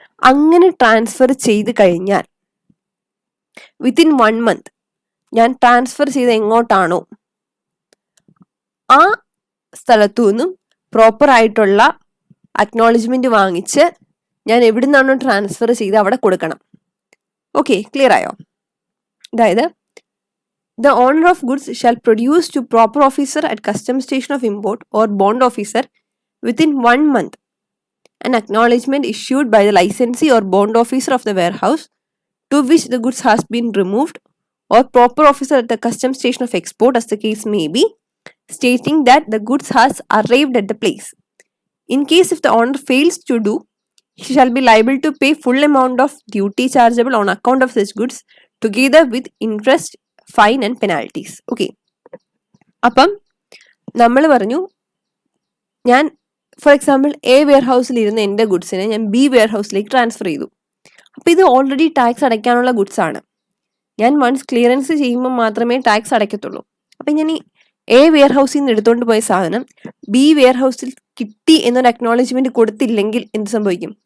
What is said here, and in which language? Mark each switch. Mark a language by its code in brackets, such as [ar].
[ml] അങ്ങനെ ട്രാൻസ്ഫർ ചെയ്ത് കഴിഞ്ഞാൽ വിത്തിൻ 1 month ഞാൻ ട്രാൻസ്ഫർ ചെയ്ത് എങ്ങോട്ടാണോ ആ സ്ഥലത്തു നിന്നും പ്രോപ്പർ ആയിട്ടുള്ള അക്നോളജ്മെന്റ് വാങ്ങിച്ച് ഞാൻ എവിടെ നിന്നാണോ ട്രാൻസ്ഫർ ചെയ്ത് അവിടെ കൊടുക്കണം. ഓക്കെ, ക്ലിയർ ആയോ? [en] അതായത് the owner of goods shall produce to proper officer at custom station of import or bond officer within 1 month an acknowledgement issued by the licensee or bond officer of the warehouse to which the goods has been removed, or proper officer at the custom station of export as the case may be, stating that the goods has arrived at the place. In case if the owner fails to do, he shall be liable to pay full amount of duty chargeable on account of such goods together with interest, fine and penalties. Okay. [ml] അപ്പം നമ്മൾ പറഞ്ഞു, ഞാൻ for example A wear ഹൗസിൽ ഇരുന്ന എൻ്റെ ഗുഡ്സിനെ ഞാൻ B wear ഹൗസിലേക്ക് transfer ചെയ്തു. അപ്പോൾ ഇത് ഓൾറെഡി ടാക്സ് അടയ്ക്കാനുള്ള ഗുഡ്സ് ആണ്. ഞാൻ വൺസ് ക്ലിയറൻസ് ചെയ്യുമ്പോൾ മാത്രമേ ടാക്സ് അടയ്ക്കത്തുള്ളൂ. അപ്പം ഞാൻ ഈ എ വെയർ ഹൗസിൽ നിന്ന് എടുത്തുകൊണ്ട് പോയ സാധനം ബി വെയർ ഹൗസിൽ കിട്ടി എന്നൊരു അക്നോളജ്മെന്റ് കൊടുത്തില്ലെങ്കിൽ എന്ത് സംഭവിക്കും?